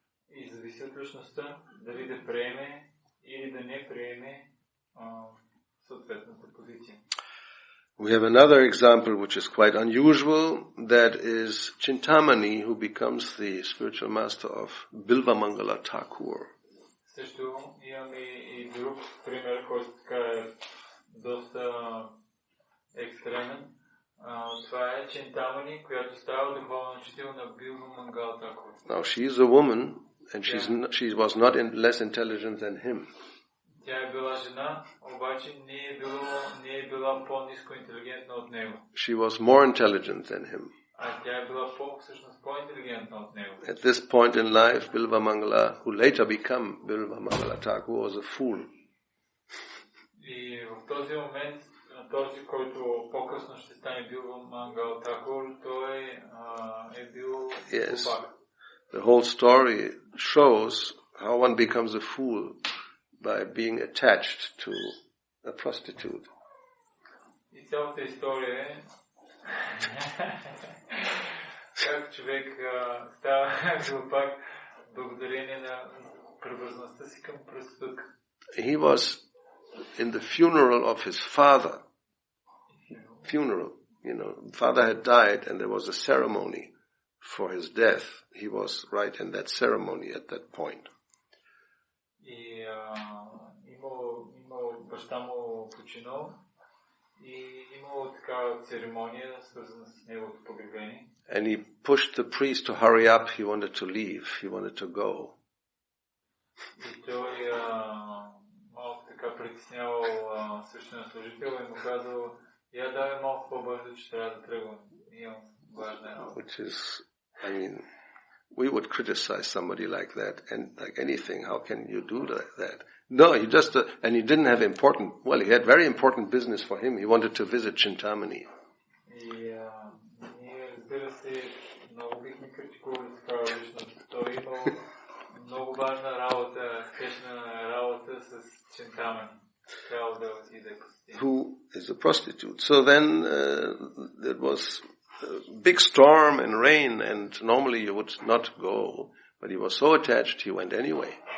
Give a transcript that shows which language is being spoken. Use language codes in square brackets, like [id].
[bg] И зависи от личността, дали да приеме или да не приеме съответната позиция. [en] We have another example which is quite unusual, that is Chintamani, who becomes the spiritual master of Bilvamangala Thakur. [bg] Също имаме и друг пример, който така е доста екстремен. Това е Чинтамани, която става духовен учител на Билвамангала Тхакур. [en] Now she is a woman, and she was not less intelligent than him. [bg] Тя е била жена, обаче не е била по-ниско интелигентна от него. [en] She was more intelligent than him. [bg] А тя е била всъщност по-интелигентна от него. [en] At this point in life, Bilvamangala, who later became Bilvamangala Thakur, was a fool. [bg] И в този момент, този, който по-късно ще стане Билвамангала Тхакур, той е бил глупак. [en] The whole story shows how one becomes a fool by being attached to a prostitute. [bg] И цялата история е как човек става глупак благодарение на привързаността си към проститутка. [en] He was in the funeral of his father. Funeral, father had died and there was a ceremony for his death. He was right in that ceremony at that point. [bg] И имал баща му починал и имало такава церемония, свързана с неговото погребение. [en] And he pushed the priest to hurry up. He wanted to leave. He wanted to go. [bg] И той малко така притеснявал свещенослужител и му казал, я давай малко по-бързо, че трябва да тръгвам. Имам важна работа. [en] Which is, we would criticize somebody like that, and like anything, how can you do that? No, he just, and he didn't have he had very important business for him. He wanted to visit Chintamani. [bg] И ние, разбира се, много бихме критикували такава личност. Той имал много важна работа, спешна работа с Чинтамани. Трябва да отиде посети. [en] Who is a prostitute. So then there was a big storm and rain, and normally you would not go, but he was so attached, he went anyway.